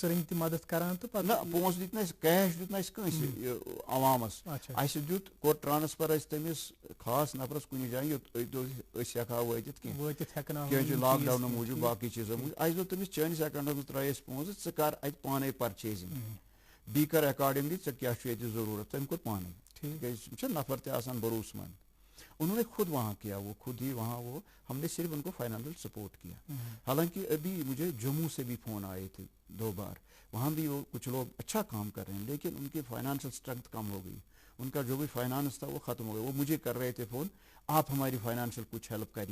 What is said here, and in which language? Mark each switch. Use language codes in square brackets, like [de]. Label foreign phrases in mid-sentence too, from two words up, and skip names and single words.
[ks] دِتۍ نہٕ اَسہِ کیش دیُت نہٕ اَسہِ کٲنٛسہِ عوامس اَسہِ دیُت کوٚر ٹرانسفر اَسہِ تٔمِس خاص نفرس کُنہِ جایہِ یوٚت أسۍ ہٮ۪کہٕ ہاو وٲتِتھ کیٚنٛہہ لاک ڈاونہٕ موٗجوٗب باقٕے چیٖزو موٗجوٗب اَسہِ دوٚپ تٔمِس چٲنِس اٮ۪کاونٹس منٛز ترٛٲے اَسہِ پونٛسہٕ ژٕ کر اَتہِ پانے پرچیزِنگ بیٚیہِ کر اٮ۪کاڈِنگلی ژےٚ کیٛاہ چھُ ییٚتہِ ضروٗرت تٔمۍ کوٚر پانے کیٛازِ یِم چھِ نفر تہِ آسان بروسہٕ منٛد [ur] انہوں نے خود وہاں کیا وہ خود ہی وہاں وہ ہم نے صرف ان کو [en] financial support [ur] کیا حالانکہ ابھی مجھے جموں سے بھی فون آئے تھے 2 بار وہاں بھی وہ کچھ لوگ اچھا کام کر رہے ہیں لیکن ان کی [en] financial strength [ur] کم ہو گئی ان کا جو بھی فائنانس تھا وہ ختم ہو گیا. وہ مجھے کر رہے تھے فون, آپ ہماری فائنانشیل کچھ ہیلپ کریے.